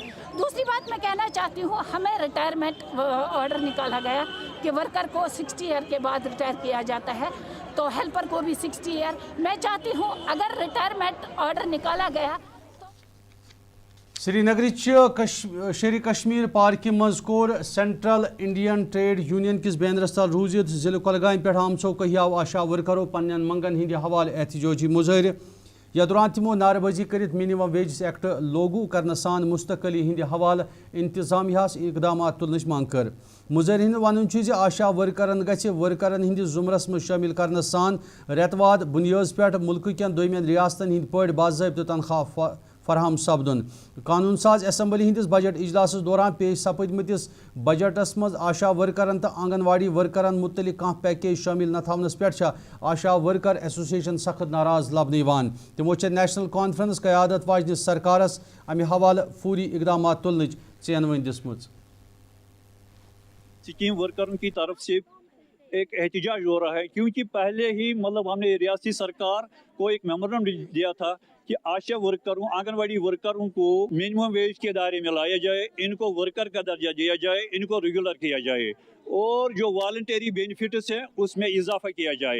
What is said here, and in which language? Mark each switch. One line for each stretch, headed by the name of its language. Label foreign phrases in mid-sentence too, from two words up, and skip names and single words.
Hindi: दूसरी बात मैं कहना चाहती हूँ, हमें
English: retirement order
Hindi: निकाला गया कि वर्कर को 60 ईयर के बाद रिटायर किया जाता है, तो हेल्पर को भी 60 ईयर। मैं चाहती हूँ अगर
English: retirement order
Hindi: निकाला गया
Kashmiri: श्रीनगर शेर कश्मीर पार्क मज कोर सेंट्रल इंडियन ट्रेड यूनियन किस बैनरस तल रूजित जिले कुलगाम पे आमचो कही आव आशा वर्करों पन्न मंगन हिंद हवाले एहतजाजी मुजाहिर। या दौरान तिमो नारबाजी कर मिनिमम वेजेस एक्ट लागू करने सान मुस्तकली हिंद हवाले इंतजामियास इकदाम तुलन मांग कर। मुजाहिरीन वन आशा वर्करन वर्करन हिंद जुमरस में शामिल करने सान रेतवाद बुनियाद पे मुल्क कन दोयमन रियासतन हिंद पे बाज़ाब्त तनख्वाह फराहम सपदन। कानून साज असम्बली हिंदिस बजट इजलास दौरान पेश सपदमतिस बजटस मज आशा वर्करन तो आंगनवाड़ी वर्करन मुतलिक कह पैकेज शामिल न थवनस पे आशा वर्कर एसोसिएशन सख्त नाराज लबन। तमो नेशनल कॉन्फ्रेंस क़यादत वाजन सरकारस अमे हवाले फूरी इकदाम तुलन चेनवन दिसम।
Hindi: स्कीम वर्करों की तरफ से एक एहतजाज हो रहा है, क्योंकि पहले ही हमने रियासती सरकार को एक मेमोरेंडम दिया था कि आशा वर्करों, आंगनवाड़ी वर्करों को
English: minimum wage
Hindi: के दायरे में लाया जाए, इनको वर्कर का दर्जा दिया जाए, इनको रेगुलर किया जाए और जो
English: voluntary benefits
Hindi: हैं उसमें इजाफा किया जाए।